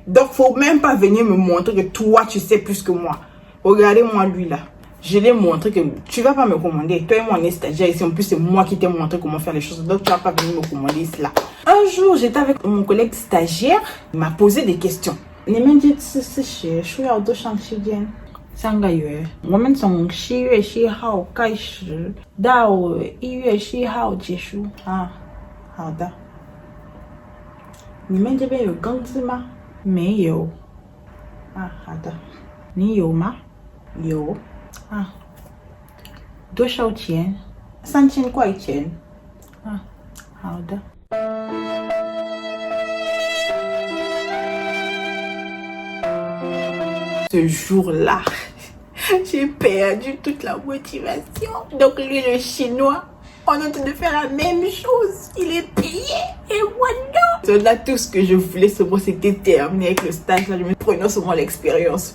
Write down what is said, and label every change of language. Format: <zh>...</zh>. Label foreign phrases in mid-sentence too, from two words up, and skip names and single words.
<fr>Donc, faut même pas venir me montrer que toi, tu sais plus que moi. Regardez-moi lui là. Je l'ai montré que tu vas pas me commander. Toi et moi, on est stagiaire ici. En plus, c'est moi qui t'ai montré comment faire les choses. Donc, tu vas pas venir me commander cela. Un jour, j'étais avec mon collègue stagiaire. Il m'a posé des questions.</fr> <zh>你们这次是学需要多长时间？3个月，我们从7月7号开始到1月7号结束啊。好的。你们这边有工资吗？没有。啊，好的。你有吗？有。啊。多少钱？3000块钱。啊，好的。</zh> <fr>Ce jour-là, j'ai perdu toute la motivation. Donc lui, le chinois, on est en train de faire la même chose. Il est payé et moi non. Là, tout ce que je voulais, c'était terminer avec le stage. Là, je me prenais seulement l'expérience.</fr>